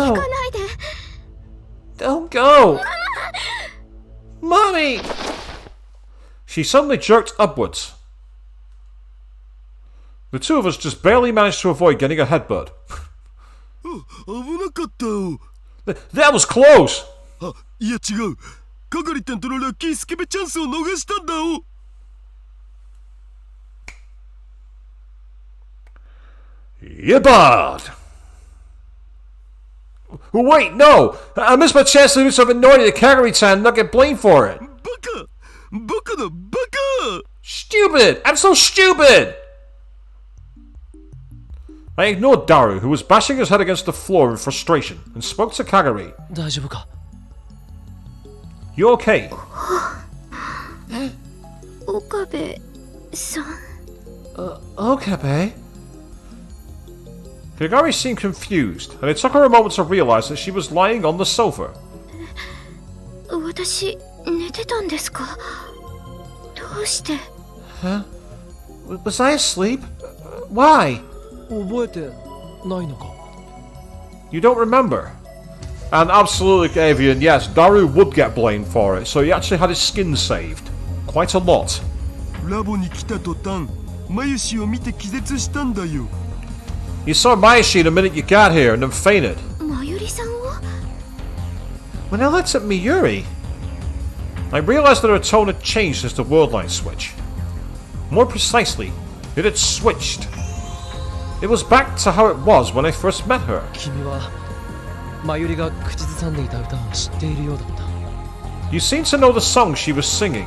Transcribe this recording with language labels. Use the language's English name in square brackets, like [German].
[English] No, [Japanese] 行かないで。 [English] don't go! Mommy! She suddenly jerked upwards. The 2 of us just barely managed to avoid getting a headbutt. [Japanese] 危なかったよ [English] That was close! [Japanese] あ、いや違うかがりたんとのラッキースケベチャンスを逃したんだよ [English] You're barred! Wait, no! I missed my chance to do something naughty to Kagari-chan and not get blamed for it! [Japanese] バカバカだバカ [English] Stupid! I'm so stupid! I ignored Daru, who was bashing his head against the floor in frustration, and spoke to Kagari. [Japanese] 大丈夫か [English] You okay? [Japanese] 岡部さん。 [English] Okay, Kagari seemed confused, and it took her a moment to realize that she was lying on the sofa. [Japanese] 私、寝てたんですかどうして [English] Huh? Was I asleep? Why? [Japanese] 覚えてないのか [English] You don't remember? And absolutely, Avian, yes, Daru would get blamed for it, so he actually had his skin saved. Quite a lot. [Japanese] ラボに来た途端マユシを見て気絶したんだよ [English] You saw Mayashi the minute you got here and then fainted. [Japanese] まゆりさんを [English] When I looked at Miyuri, I realized that her tone had changed since the world line switch. More precisely, it had switched. It was back to how it was when I first met her. [Japanese] 君はマユリが口ずさんでいた歌を知っているようだった [English] You seemed to know the song she was singing.